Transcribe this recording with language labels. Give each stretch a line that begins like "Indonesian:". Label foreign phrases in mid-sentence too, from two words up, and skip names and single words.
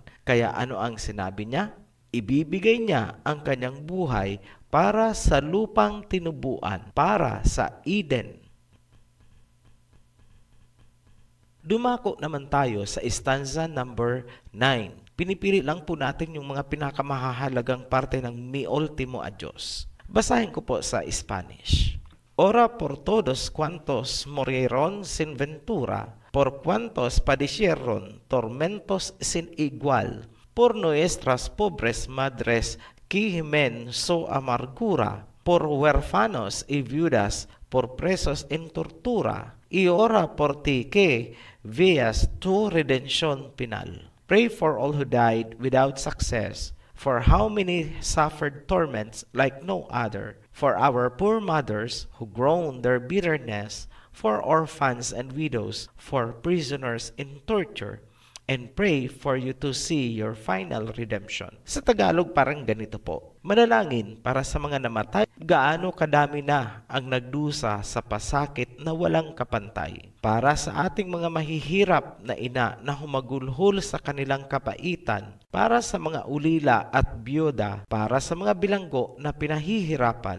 Filipino: Kaya ano ang sinabi niya? Ibibigay niya ang kanyang buhay para sa lupang tinubuan, para sa Eden. Dumako naman tayo sa stanza number 9. Pinipili lang po natin yung mga pinakamahalagang parte ng Mi Ultimo Adios. Basahin ko po sa Spanish.
Spanish: Ora por todos cuantos murieron sin ventura, por cuantos padecieron tormentos sin igual, por nuestras pobres madres que gimen su amargura, por huérfanos y viudas, por presos en tortura, y ora por ti que veas tu redención penal.
English: Pray for all who died without success, for how many suffered torments like no other, for our poor mothers who groan their bitterness, for orphans and widows, for prisoners in torture, and pray for you to see your final redemption.
Filipino: Sa Tagalog parang ganito po. Manalangin para sa mga namatay. Gaano kadami na ang nagdusa sa pasakit na walang kapantay. Para sa ating mga mahihirap na ina na humagulhol sa kanilang kapaitan. Para sa mga ulila at byuda. Para sa mga bilanggo na pinahihirapan.